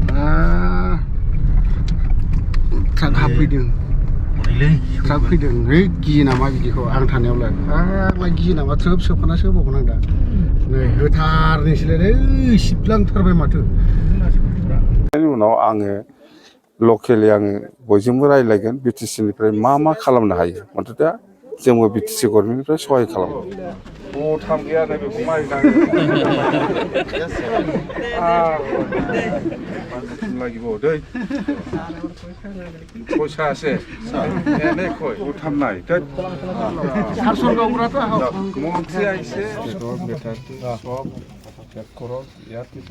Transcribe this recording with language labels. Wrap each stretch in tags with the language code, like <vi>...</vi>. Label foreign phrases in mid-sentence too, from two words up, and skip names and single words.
<brx>ट्राक हाबफैदों ट्राक फैदों गियो नामा बिदिखौ आं थानायावलाय आंलाय गियो नामा थ्रोब सोबखाना सोबावगोन आं दा नै होथारनोसैलाय सिबलांथारबाय माथो उनाव आङो लकेलि आङो बयजोंबो रायज्लायगोन बिटिसि निफ्राय मा खालामनो हायो मथ'थे जोंबो बिटिसि गभर्नमेन्टनिफ्राय सहाय खालामगोन थाम गैया नै बेखौ</brx> <as>লাগিব দেই পইচা আছে এনে কয় উঠাম নাই মন্ত্ৰী আহিছে সব চেক কৰক ইয়াৰ পিছত</as>